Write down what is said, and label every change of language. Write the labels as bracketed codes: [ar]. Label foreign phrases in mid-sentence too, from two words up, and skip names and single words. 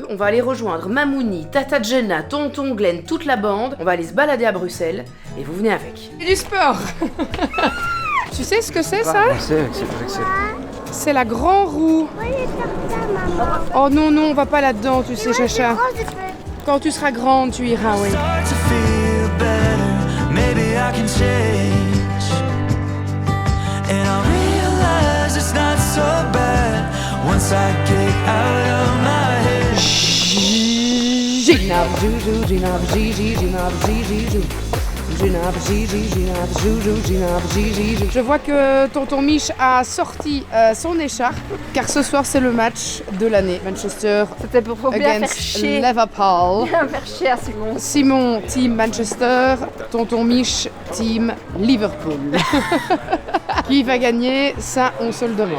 [fr] On va aller rejoindre Mamouni, Tata Jenna, Tonton Glenn, toute la bande. On va aller se balader à Bruxelles et vous venez avec. C'est du sport. Tu sais ce que c'est ça? C'est vrai que c'est. C'est la grand roue. Oh non, non, on va pas là-dedans, tu sais, Chacha. Quand tu seras grande, tu iras, oui. [en] Start to feel better, maybe I can change. And I realize it's not so bad once I get out of my head. Ginab, joujou, ginab, gigi, ginab, gigi, jou. Ginab, gigi, ginab, joujou, ginab, gigi, jou. [fr] Je vois que tonton Mich a sorti son écharpe, car ce soir c'est le match de l'année. Manchester C'était pour bien faire against chier. Liverpool. Bien faire chier à Simon. Simon, team Manchester, tonton Mich, team Liverpool. Qui va gagner, ça on se le demande.